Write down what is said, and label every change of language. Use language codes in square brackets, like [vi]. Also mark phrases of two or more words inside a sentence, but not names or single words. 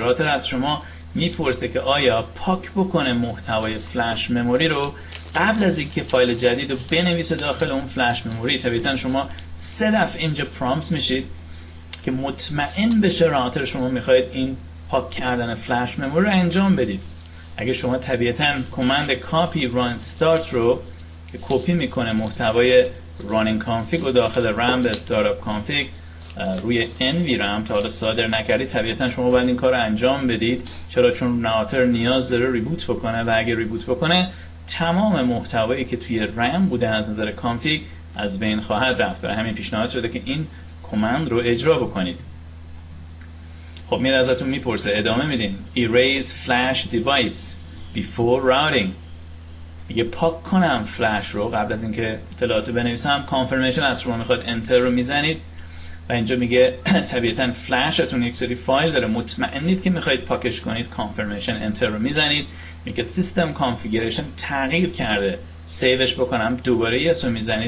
[fa] راوتر از شما میپرسه که آیا پاک بکنه محتوای [en] flash memory [fa] رو قبل از اینکه فایل جدید رو بنویسه داخل اون [en] flash memory. [fa] طبیعتاً شما 3 دفعه اینجا پرامپت میشید که مطمئن بشه راوتر شما میخواید این پاک کردن [en] flash memory [fa] رو انجام بدید. اگه شما طبیعتاً کامند [en] copy run start [fa] رو که کپی میکنه محتوای [en] running config [fa] و داخل رم به [en] startup config [fa] روی NVRAM تا حالا صادر نکردید، طبیعتاً شما باید این کار رو انجام بدید. چرا؟ چون راوتر نیاز داره ریبوت بکنه و اگه ریبوت بکنه تمام محتوایی که توی رم بوده از نظر کانفیگ از بین خواهد رفت. برای همین پیشنهاد شده که این کامند رو اجرا بکنید. خب میاد ازتون میپرسه، ادامه میدین [en] erase flash device before routing. [fa] میگه پاک کنم فلش رو قبل از اینکه اطلاعاتو بنویسم. کانفرمیشن از شما میخواد انتر رو میزنید و اینجا میگه طبیعتاً فلشتون یک سری فایل داره، مطمئنید که میخواید پاکش کنید. کانفرمیشن انتر رو میزنید. میگه سیستم کانفیگوریشن تغییر کرده، سیوش بکنم دوباره یس رو میزنید.